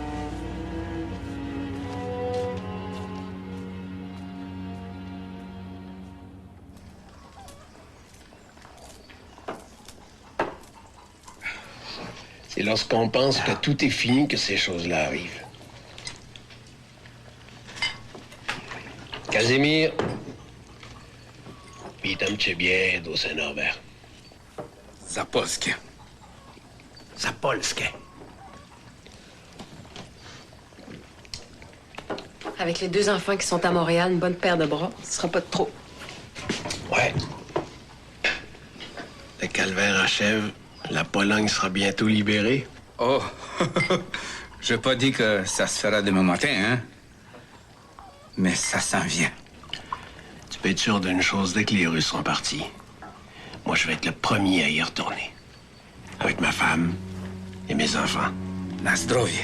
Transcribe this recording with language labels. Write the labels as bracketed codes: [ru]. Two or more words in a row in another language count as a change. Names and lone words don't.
[fr] C'est lorsqu'on pense que tout est fini que ces choses-là arrivent. Casimir. [pl] Witam cię do Saint-Norbert. Zapolskie. Zapolskie. [fr] Avec les 2 enfants qui sont à Montréal, une bonne paire de bras, ce sera pas de trop. Ouais. Le calvaire achève. La Pologne sera bientôt libérée. Oh, je n'ai pas dit que ça se fera demain matin, hein? Mais ça s'en vient. Tu peux être sûr d'une chose, dès que les Russes seront partis, moi, je vais être le premier à y retourner. Avec ma femme et mes enfants. [pl] Na zdrowie.